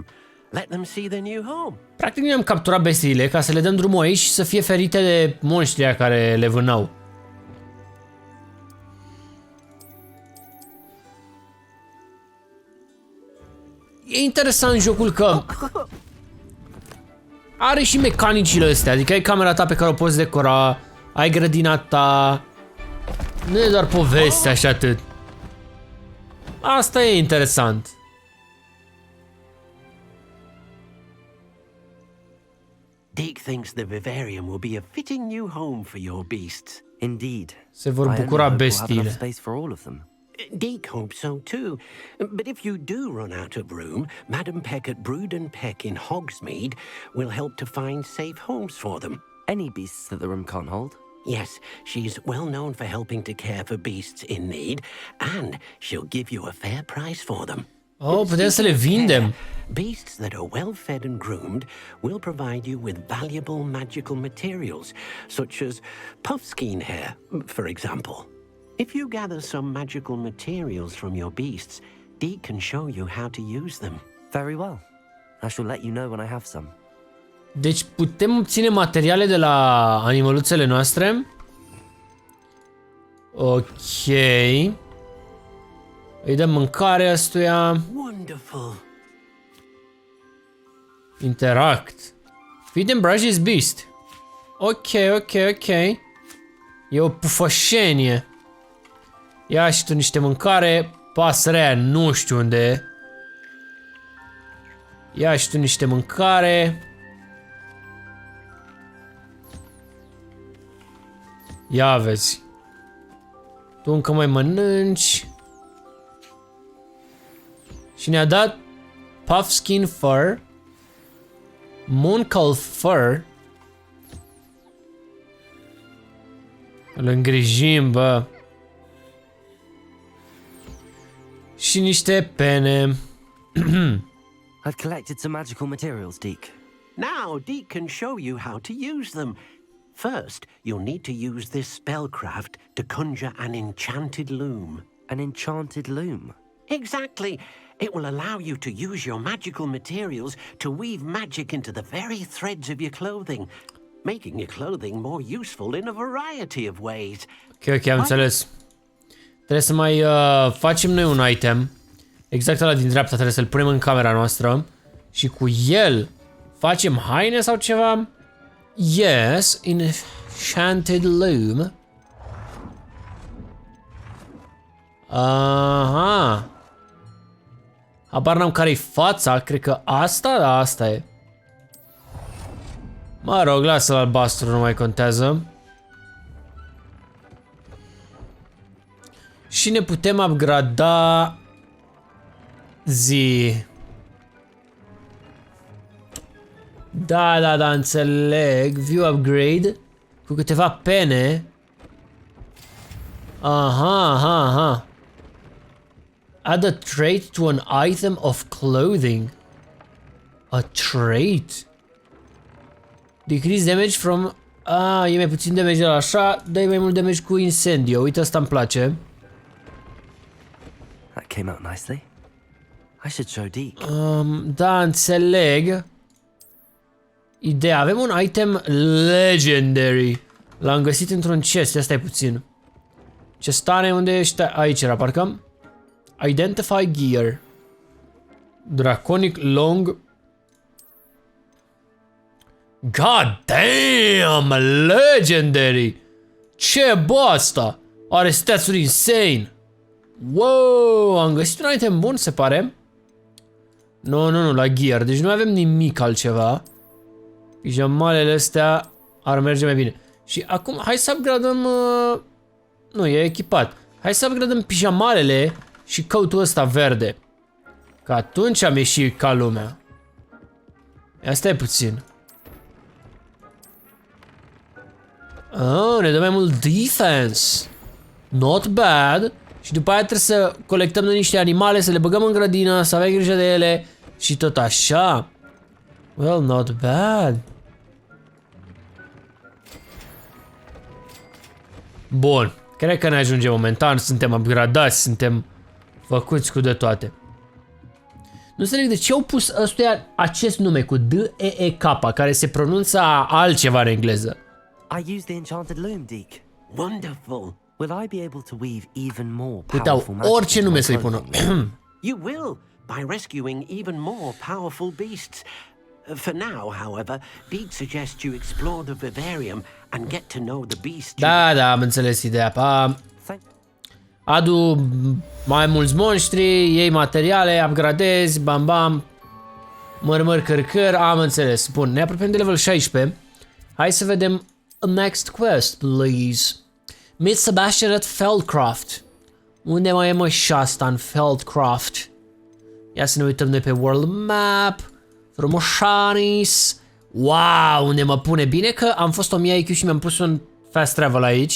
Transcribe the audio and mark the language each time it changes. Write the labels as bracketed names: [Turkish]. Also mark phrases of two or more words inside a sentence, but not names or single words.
[English] Let them see their new home. [Romanian] Practic ne-am capturat bestiile ca să le dăm drumul aici și să fie ferite de monștrii care le vânau. E interesant jocul că are și mecanicile astea, adică ai camera ta pe care o poți decora, ai grădina ta, nu e doar poveste așa atât. Asta e interesant. [English] Deke thinks the vivarium will be a fitting new home for your beasts. Indeed. [Romanian] Se vor [English] I only [Romanian] bucura [English] hope we'll have enough [Romanian] bestiile. [English] space for all of them. Deke hopes so too. But if you do run out of room, Madam Peck at Brood and Peck in Hogsmeade will help to find safe homes for them. Any beasts that the room can't hold? Yes, she's well known for helping to care for beasts in need, and she'll give you a fair price for them. [Romanian] Oh, putem să le vindem. [English] Beasts that are well fed and groomed will provide you with valuable magical materials, such as puffskein hair, for example. If you gather some magical materials from your beasts, Deke can show you how to use them. Very well. I shall let you know when I have some. [Romanian] Deci putem obține materiale de la animăluțele noastre. Ok. Îi dăm mâncare ăstuia. [English] Wonderful. Interact. Feed and brush his beast. [Romanian] Ok. E o pufășenie. Ia și tu niște mâncare. Pasărea nu știu unde e. Ia și tu niște mâncare. Ia vezi. Tu încă mai mănânci. Și ne-a dat [English] puffskin fur, Mooncull fur. [Romanian] Îl îngrijim, bă. Și niște pene. [English] I've collected some magical materials, Deke. Now Deke can show you how to use them. First, you'll need to use this spellcraft to conjure an enchanted loom. An enchanted loom? Exactly. It will allow you to use your magical materials to weave magic into the very threads of your clothing, making your clothing more useful in a variety of ways. [Romanian] Ok, am înțeles. Trebuie să mai facem noi un item. Exact ăla din dreapta trebuie să-l punem în camera noastră. Și cu el facem haine sau ceva? [English] Yes, enchanted loom. [Romanian] Aha. Habar n-am care-i fața, cred că asta, da, asta e. Mă rog, lasă-l albastru, nu mai contează. Și ne putem upgrada zi. Da, înțeleg. [English] View upgrade [Romanian] cu câteva pene. Aha. [English] Add a trait to an item of clothing. A trait? Decrease damage from... [Romanian] e mai puțin damage de la așa, dă mai mult damage cu incendio. Uite, asta îmi place. [English] That came out nicely. I should show Deke. [Romanian] Da, înțeleg. Ideea, avem un [English] item legendary. [Romanian] L-am găsit într-un chest, ia stai puțin. Chestane, unde ești? Aici era, parcă. [English] Identify gear. Draconic long. God damn, legendary. [Romanian] Ce bă asta? Are stats-uri insane. Wow, am găsit un item bun, se pare. Nu, la gear. Deci nu avem nimic altceva. Pijamalele astea ar merge mai bine. Și acum hai să upgradăm... Nu, e echipat. Hai să upgradăm pijamalele și coat-ul ăsta verde. Că atunci am ieșit ca lumea. Ia stai puțin. Ne dă mai mult defense. [English] Not bad. [Romanian] Și după aia trebuie să colectăm noi niște animale, să le băgăm în grădină, să avem grijă de ele și tot așa. [English] Well, not bad. [Romanian] Bun. Cred că ne ajunge momentan, suntem upgradați, suntem făcuți cu de toate. Nu înțeleg de ce au pus ăstuia acest nume cu D-E-E-K, care se pronunță altceva în engleză. [English] I use the enchanted loom, Deke. Wonderful. Will I be able to weave even more [Romanian] Puteau [English] powerful magic [Romanian] orice [English] into [Romanian] nume [English] my [Romanian] să-i pună. [English] clothing? You will, by rescuing even more powerful beasts. For now, however, Deke suggests you explore the vivarium and get to know the beast. [Romanian] Da, am înțeles ideea. Adu mai mulți monștri, iei materiale, upgradezi, bam, măr, căr, am înțeles. Bun, ne apropiem de level 16. Hai să vedem [English] next quest, please. Meet Sebastian at Feldcroft. [Romanian] Unde mai e mă și asta în Feldcroft? Ia să ne uităm noi pe world map. Frumoșanis. Wow, unde mă pune. Bine că am fost 1000 IQ și mi-am pus un [English] fast travel [Romanian] aici.